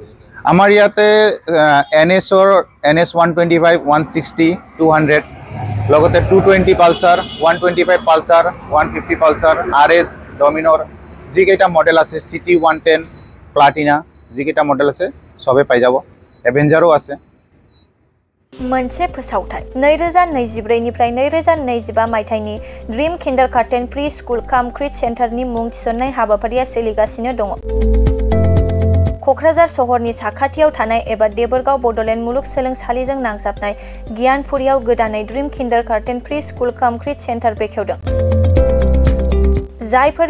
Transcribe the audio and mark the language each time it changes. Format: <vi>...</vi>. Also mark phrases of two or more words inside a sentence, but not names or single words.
<as>আমাৰ ইয়াতে NS 125 160 200 লগতে 220 পালসাৰ 125 পালসাৰ 150 পালসাৰ RS ডমিনৰ যিকেইটা মডেল আছে সিটি 110 প্লাটিনা যিকেইটা মডেল আছে সবে পাই যাব এভেঞ্জারও আছে</as> <brx>मोनसे फोसावथाय 2024 निफ्राय 2025 मायथाइनि ड्रीम किन्डारगार्टेन प्रि स्कुल काम क्रिट सेन्टारनि मुं थिसननाय हाबाफारिया सोलिगासिनो दङ क'क्राझार सहरनि साखाथियाव थानाय एबा देबरगाव बडलेण्ड मुलुगसोलोंसालिजों नांजाबनाय गियानपुरियाव गोदानै ड्रीम किन्डारगार्टेन प्रि स्कुल काम क्रिट सेन्टार बेखेवदों जायफोर</brx>